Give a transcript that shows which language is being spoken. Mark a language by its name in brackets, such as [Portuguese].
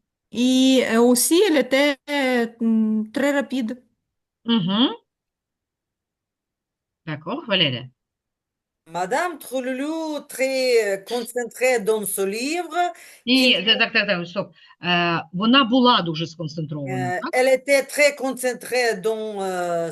[French] Et aussi, il était très rapide. Угу. D'accord, Valérie. Madame Trululu, très concentrée dans ce livre. [Ukrainian] І так, стоп. Вона була дуже сконцентрована, так? [French] Elle était très concentrée dans